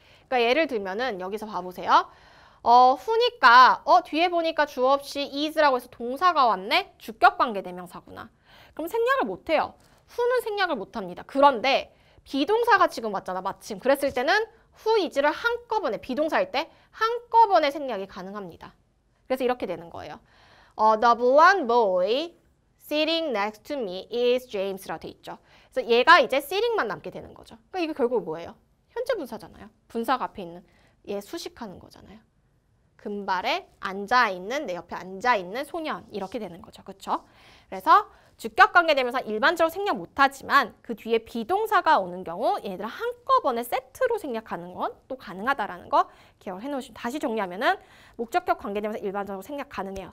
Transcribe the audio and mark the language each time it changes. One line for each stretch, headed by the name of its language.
Korean: 그러니까 예를 들면은 여기서 봐보세요. 후니까 뒤에 보니까 주어 없이 is라고 해서 동사가 왔네? 주격 관계대명사구나. 그럼 생략을 못해요. 후는 생략을 못합니다. 그런데 비동사가 지금 왔잖아, 마침. 그랬을 때는 who is를 한꺼번에, 비동사일 때 한꺼번에 생략이 가능합니다. 그래서 이렇게 되는 거예요.
English: The blonde boy sitting next to me is James
Korean: 라고 돼 있죠. 그래서 얘가 이제 sitting만 남게 되는 거죠. 그러니까 이게 결국 뭐예요? 현재 분사잖아요. 분사가 앞에 있는 얘 수식하는 거잖아요. 금발에 앉아있는, 내 옆에 앉아있는 소년 이렇게 되는 거죠. 그렇죠? 그래서 주격 관계대명사 일반적으로 생략 못하지만 그 뒤에 비동사가 오는 경우 얘네들 한꺼번에 세트로 생략하는 건 또 가능하다라는 거 기억을 해놓으시면 다시 정리하면은 목적격 관계대명사 일반적으로 생략 가능해요.